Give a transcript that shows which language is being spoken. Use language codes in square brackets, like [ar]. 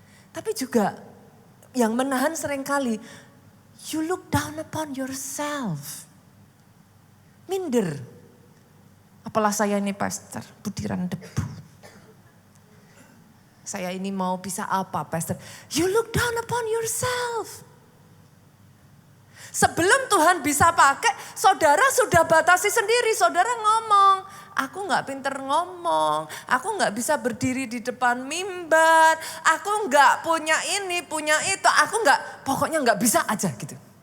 [id] Tapi juga yang menahan seringkali, [en] you look down upon yourself. [id] Minder. Apalah saya ini pastor, butiran debu. Saya ini mau bisa apa, Pastor? [en] You look down upon yourself. [id] Sebelum Tuhan bisa pakai, saudara sudah batasi sendiri. Saudara ngomong, aku gak pinter ngomong, aku gak bisa berdiri di depan mimbar, aku gak punya ini, punya itu, pokoknya gak bisa aja gitu.